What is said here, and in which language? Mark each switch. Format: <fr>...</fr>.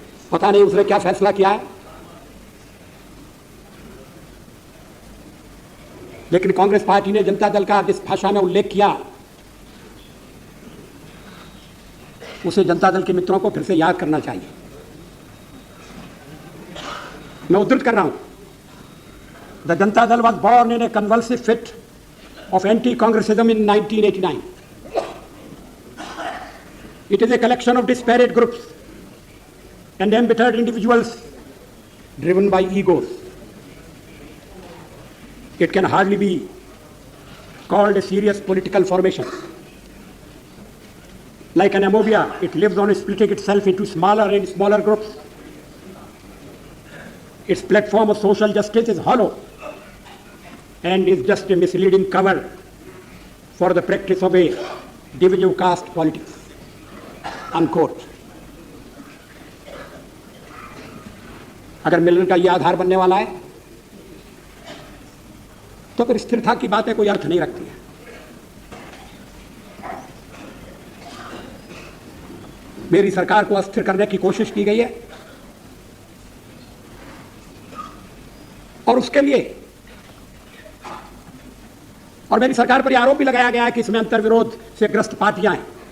<hi>पता नहीं उसने क्या फैसला किया है, लेकिन कांग्रेस पार्टी ने जनता दल का जिस भाषा में उल्लेख किया उसे जनता दल के मित्रों को फिर से याद करना चाहिए। मैं उद्धृत कर रहा हूं,</hi> <en>The Janata Dal was born in a convulsive fit of anti Congressism in 1989. It is a collection of disparate groups and embittered individuals driven by egos. It can hardly be called a serious political formation. Like an amphibia, it lives on splitting itself into smaller and smaller groups. Its platform of social justice is hollow and is just a misleading cover for the practice of a divisive caste politics. Unquote.</en> <hi>अगर मिलन का यह आधार बनने वाला है तो फिर स्थिरता की बातें कोई अर्थ नहीं रखती है। मेरी सरकार को अस्थिर करने की कोशिश की गई है और उसके लिए और मेरी सरकार पर यह आरोप भी लगाया गया है कि इसमें अंतर्विरोध से ग्रस्त पार्टियां हैं।</hi>